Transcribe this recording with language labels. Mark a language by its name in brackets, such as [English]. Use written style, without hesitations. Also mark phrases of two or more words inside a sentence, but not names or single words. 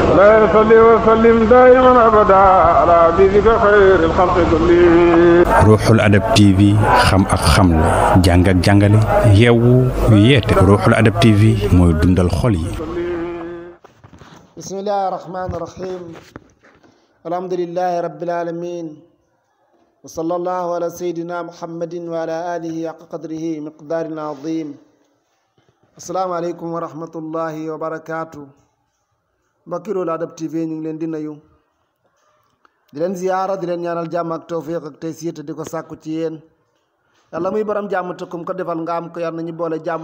[Arabic] مولاي صل وسلم دائما ابدا على حبيبك خير الخلق كلهم. [Wolof] Ruuxul Adab TV xam ak xamle jàng ak jàngale yeewu yeete Ruuxul Adab TV mooy dundal xol yi. [Arabic] بسم الله الرحمن الرحيم الحمد لله رب العالمين وصلى الله على سيدنا محمد وعلى آله حق قدره مقدار عظيم. السلام عليكم ورحمة الله وبركاته. [Wolof] mbokki Ruuxul Adab TV ñu ngi leen di nuyu di leen ziyaara di leen ñaanal jàmm ak tawfiq ak taysiir te di ko sàkku ci yéen. yàlla muy borom jàmm te kum ko defal nga am ko yar nañu boole jàmm.